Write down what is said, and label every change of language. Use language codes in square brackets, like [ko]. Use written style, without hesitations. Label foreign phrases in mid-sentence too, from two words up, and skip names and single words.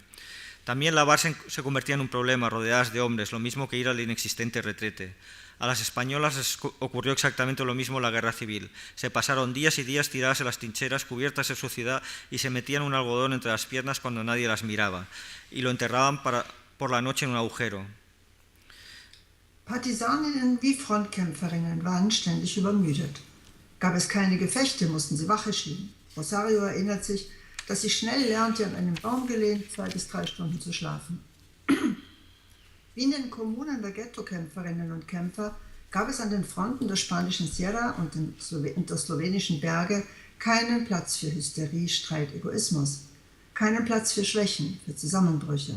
[es] También lavarse se convertía en un problema, rodeadas de hombres, lo mismo que ir al inexistente retrete. A las españolas les ocurrió exactamente lo mismo en la guerra civil. Se pasaron días y días tiradas en las trincheras, cubiertas de suciedad, y se metían un algodón entre las piernas cuando nadie las miraba, y lo enterraban por la noche en un agujero. [de] Partisaninnen wie Frontkämpferinnen waren ständig übermüdet. Gab es keine Gefechte, mussten sie Wache schieben. Rosario erinnert sich, dass sie schnell lernte, an einem Baum gelehnt 2 bis 3 Stunden zu schlafen. Wie in den Kommunen der Ghetto-Kämpferinnen und Kämpfer gab es an den Fronten der spanischen Sierra und der slowenischen Berge keinen Platz für Hysterie, Streit, Egoismus, keinen Platz für Schwächen, für Zusammenbrüche.